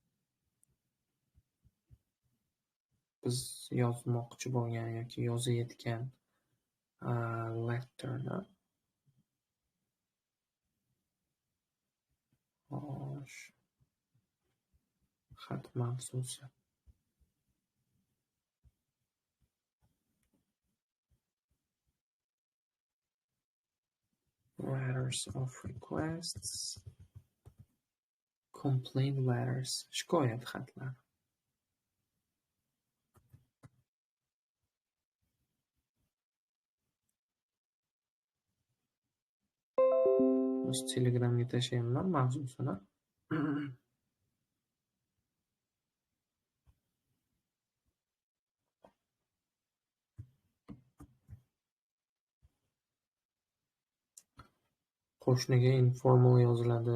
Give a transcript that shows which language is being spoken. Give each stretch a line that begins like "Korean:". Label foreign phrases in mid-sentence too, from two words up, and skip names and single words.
Uzbek: Biz yozmoqchi bo'lgan yoki yozayotgan letterni xat mavzusi.
English: Letters of requests, complaint letters,
Uzbek: shikoyat xatlari. O'z Telegramga tashlayman mavzusini. Qo'shniga informal yoziladi.